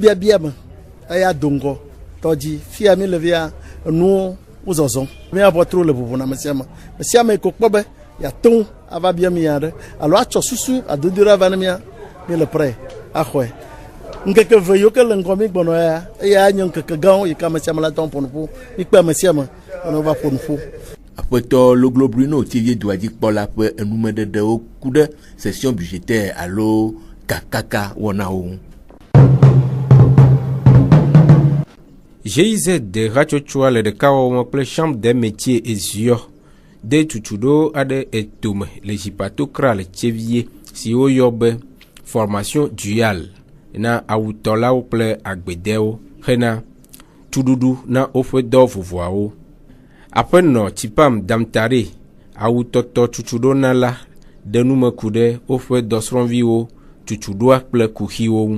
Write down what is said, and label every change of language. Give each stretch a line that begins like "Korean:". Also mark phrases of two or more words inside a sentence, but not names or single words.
Ewe: biabia me eya do ŋgɔ tɔdzi fia mi le via enuwo wozɔzɔm miabɔ tro le ʋuʋu na me sia me ko kpɔ be yate ŋu ava bia mi ya ɖe alo atsɔ susu adodo ɖe ava ne mi le prɛ axɔe ŋkeke ve yiwo ke le ŋgɔ mi gbɔnɔ ya eya nye ŋkeke gãwo yi ke ame sia ame la tɔn ƒo nuƒo mi kpe ame sia ame ne va ƒo nuƒo. Aƒetɔ Logrobino tivie dua dzikpɔla ƒe enumeɖeɖewo ku ɖe
French: session budgétaire
Ewe: alo kakaka wɔnawo ŋu. GIZ de hatsotsoa le ɖekawɔwɔ kple
French: chambre des métiers
Ewe: et zio de tutuɖo aɖe etome le dzipato kra le Tievie si woyɔ be
French: formation duale
Ewe: na awutɔlawo kple agbedewo hena tuɖuɖu na woƒe dɔ vovoawo. Aƒenɔ Tsipam Damtare awutɔtɔ tutuɖona la ɖe numeku ɖe woƒe dɔsrɔ̃viwo tutuɖoa kple kuxiwo ŋu.